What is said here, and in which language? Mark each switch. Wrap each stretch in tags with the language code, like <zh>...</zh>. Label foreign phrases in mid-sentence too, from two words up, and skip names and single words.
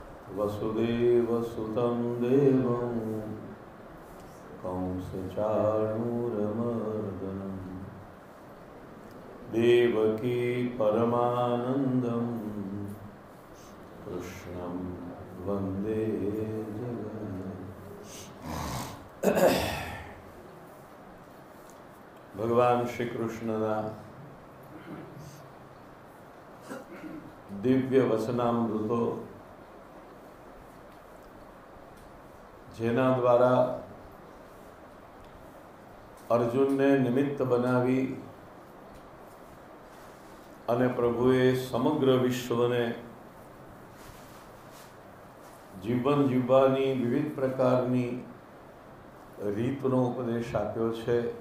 <sa>वसुदेवसुतं देवं कंसचाणूरमर्दनं देवकी परमानन्दं कृष्णं वन्दे जगन्नाथ।</sa> <gu>ભગવાન શ્રી કૃષ્ણના દિવ્ય વચનામૃતો જેના દ્વારા અર્જુનને નિમિત્ત બનાવી અને પ્રભુએ સમગ્ર વિશ્વને જીવન જીવવાની વિવિધ પ્રકારની રીતનો ઉપદેશ આપ્યો છે.</gu>